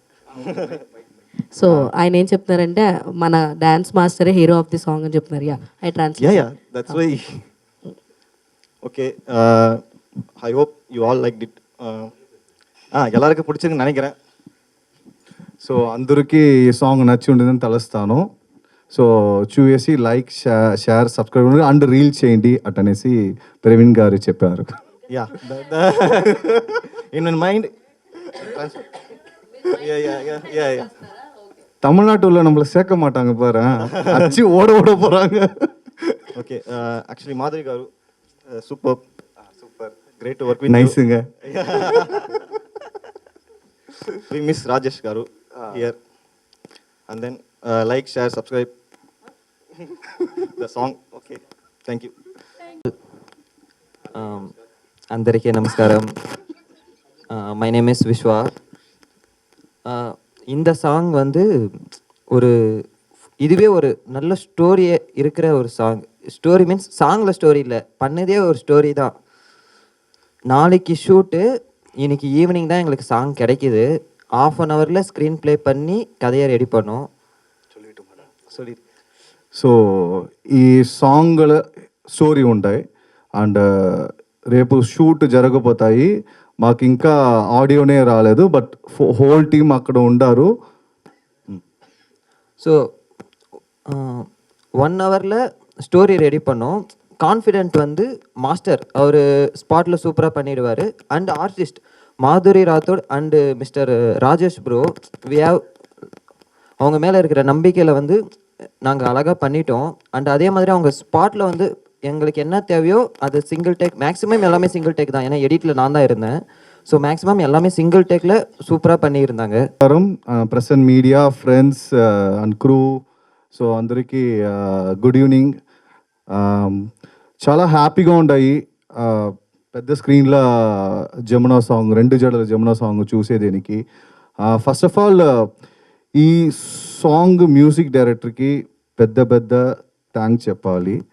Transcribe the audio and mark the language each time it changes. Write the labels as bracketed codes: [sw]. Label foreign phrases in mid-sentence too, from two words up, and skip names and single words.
[te] సో ఆయన ఏం చెప్తున్నారంటే మన డాన్స్ మాస్టరే [en] hero of the song [te] అని చెప్తున్నారు. [en] I translate. Ya that's why. Okay, I hope you all like it. [ta] எல்லாருக்கும் பிடிச்சிருக்குன்னு நினைக்கிறேன். [te] సో అందరికీ ఈ సాంగ్ నచ్చి ఉండేదని తలుస్తాను. సో చూసి [en] like share subscribe and reel [te] చేయండి అటనేసి ప్రవీణ్ గారు చెప్పారు. [en] Ya in mind [ta] தமிழ்நாட்டுல நம்மள சேர்க்க மாட்டாங்க பாரு, அச்சு ஓட ஓட போறாங்க. [en] Okay, actually Madhavi garu super super great work with [ta] నైస్ங்க. [en] We miss Rajesh garu here. And then like share subscribe the song. Okay, thank you. [te] అందరికీ నమస్కారం. [en] My name is Viswa. [ta] இந்த சாங் வந்து ஒரு இதுவே ஒரு நல்ல ஸ்டோரியே இருக்கிற ஒரு சாங். [en] story means [ta] சாங்கில் ஸ்டோரி இல்லை, பண்ணதே ஒரு ஸ்டோரி தான். நாளைக்கு ஷூட்டு, இன்னைக்கு ஈவினிங் தான் எங்களுக்கு சாங் கிடைக்கிது. 1/2 ஹவரில் [en] screen play [ta] பண்ணி கதையை ரெடி பண்ணோம். சொல்லி [te] సో ఈ సాంగ్ల స్టోరీ ఉంటాయి అండ్ రేపు షూట్ జరగబోతాయి. మాకు ఇంకా ఆడియోనే రాలేదు, బట్ హోల్ టీమ్ అక్కడ ఉండారు. [ta] ஸோ 1 ஹவரில் ஸ்டோரி ரெடி பண்ணோம். கான்ஃபிடென்ட் வந்து மாஸ்டர் அவர் ஸ்பாட்டில் சூப்பராக பண்ணிடுவார். [en] and artist [ta] மாதுரி ராத்தோட் அண்டு [en] Mister Rajesh bro, we have [ta] அவங்க மேலே இருக்கிற நம்பிக்கையில் வந்து நாங்கள் அழகாக பண்ணிட்டோம். அண்ட் அதே மாதிரி அவங்க ஸ்பாட்டில் வந்து எங்களுக்கு என்ன தேவையோ அது [en] single take, [ta] மேக்ஸிமம் எல்லாமே [en] single take [ta] தான். ஏன்னா எடிட்டில் நான் தான் இருந்தேன். ஸோ மேக்ஸிமம் எல்லாமே சிங்கிள் டேக்கில் சூப்பராக பண்ணியிருந்தாங்க. [en] Present media friends and crew, so అందరికీ good evening. [te] చాలా హ్యాపీగా ఉన్నాయి. పెద్ద స్క్రీన్లో జమునా సాంగ్, 2 జడల జమునా సాంగ్ చూసేదానికి. [en] First of all [te] ఈ సాంగ్ మ్యూజిక్ డైరెక్టర్కి పెద్ద థ్యాంక్స్ చెప్పాలి.